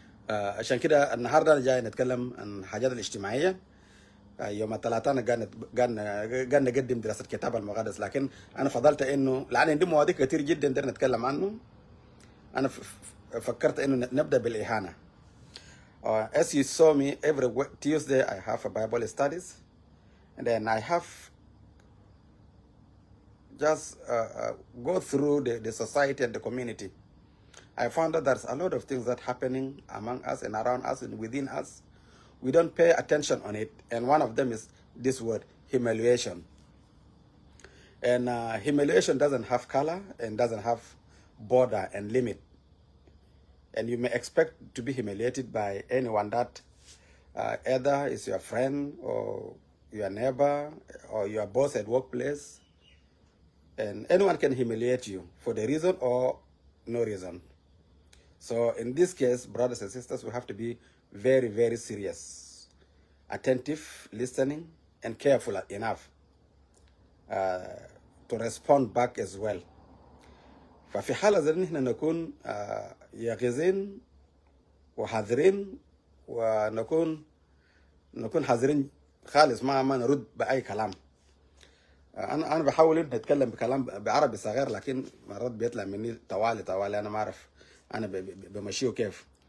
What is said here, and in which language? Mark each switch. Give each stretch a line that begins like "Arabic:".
Arabic: عشان كده النهارده انا جاي نتكلم عن الحاجات الاجتماعيه. يوم الثلاثاء انا قاعد نقدم دراسه كتاب المقدس، لكن انا فضلت انه لان عندي مواضيع كتير جدا نقدر نتكلم عنه. انا فكرت انه نبدا بالاهانه.
English: As you saw me every Tuesday I have a Bible studies, and then I have just go through the society and the community. I found that there's a lot of things that happening among us and around us and within us. We don't pay attention on it, and one of them is this word, humiliation. And humiliation doesn't have color and doesn't have border and limit. And you may expect to be humiliated by anyone that either is your friend or your neighbor or your boss at workplace. And anyone can humiliate you for the reason or no reason. So in this case, brothers and sisters, we have to be very, very serious, attentive, listening, and careful enough to respond back as well.
Arabic: ففي حالة زي نحن نكون يقظين وحذرين، ونكون حذرين خالص، ما نرد بأي كلام. أنا بحاول إن نتكلم بكلام بعربي صغير، لكن مرات بيطلع مني طوالي أنا ما أعرف أنا بمشيه كيف.